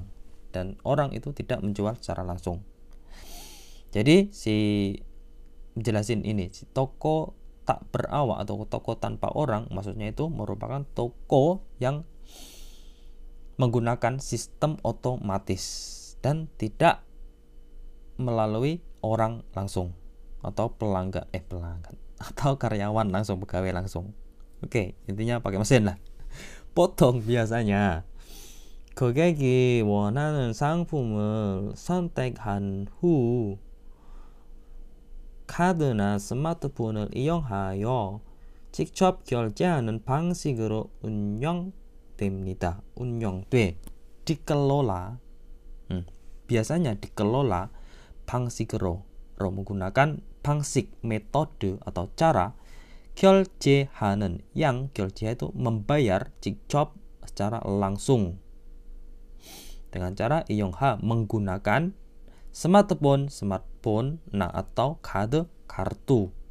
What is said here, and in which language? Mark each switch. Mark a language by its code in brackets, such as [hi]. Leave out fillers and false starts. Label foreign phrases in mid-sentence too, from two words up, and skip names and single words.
[id] Dan orang itu tidak menjual secara langsung. Jadi si jelasin ini, si toko tak berawak atau toko tanpa orang, maksudnya itu merupakan toko yang menggunakan sistem otomatis dan tidak melalui orang langsung atau pelanggan atau karyawan langsung, pegawai langsung. Oke, intinya pakai mesin lah. [ko] 보통 biasanya 고객이 원하는 상품을 선택한 후 카드나 스마트폰을 이용하여 직접 결제하는 방식으로 운영됩니다. [id] dikelola. Biasanya dikelola 방식으로 menggunakan 방식, metode atau cara, 결제하는 yang 결제 itu membayar, 직접 secara langsung, dengan cara 이용하 menggunakan smartphone atau kartu.